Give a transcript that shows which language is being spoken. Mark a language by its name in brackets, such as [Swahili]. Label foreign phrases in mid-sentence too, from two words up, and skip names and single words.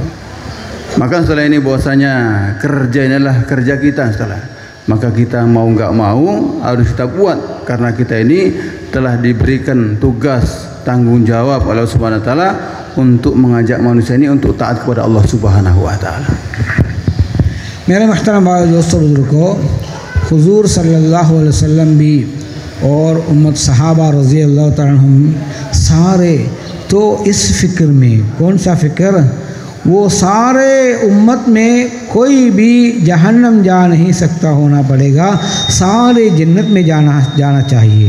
[Indonesian] Maka setelah ini bahwasanya kerja inilah kerja kita setelah. Maka kita mau enggak mau harus kita buat, karena kita ini telah diberikan tugas tanggung jawab oleh Allah [Arabic] سبحانه وتعالى [Indonesian] untuk mengajak manusia ini untuk taat kepada Allah [Arabic] سبحانه وتعالى. [Hindi] मेरे महतरम भाई दोस्तों बुजुर्गों, हुजूर [Arabic] صلى الله عليه وسلم [Hindi] भी और उम्मत सहाबा [Arabic] رضي الله تعالى عنهم [Hindi] सारे तो इस फ़िक्र में, कौन सा फ़िक्र, वो सारे उम्मत में कोई भी जहन्नम जा नहीं सकता होना पड़ेगा, सारे जन्नत में जाना चाहिए।